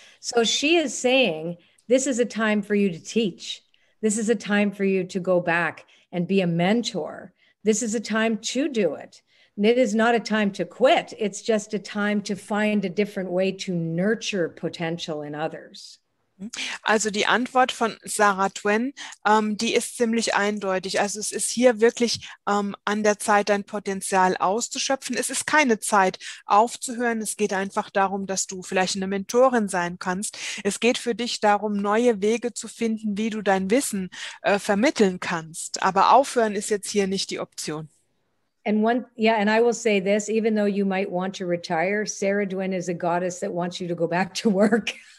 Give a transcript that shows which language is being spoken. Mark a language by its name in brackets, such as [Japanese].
[English] So she is saying, this is a time for you to teach. This is a time for you to go back and be a mentor. This is a time to do it. And it is not a time to quit. It's just a time to find a different way to nurture potential in others. [German] Also die Antwort von Sarah Twen, die ist ziemlich eindeutig. Also es ist hier wirklich an der Zeit, dein Potenzial auszuschöpfen. Es ist keine Zeit aufzuhören. Es geht einfach darum, dass du vielleicht eine Mentorin sein kannst. Es geht für dich darum, neue Wege zu finden, wie du dein Wissen vermitteln kannst. Aber aufhören ist jetzt hier nicht die Option. [English] And and I will say this, even though you might want to retire, Saradwin is a goddess that wants you to go back to work.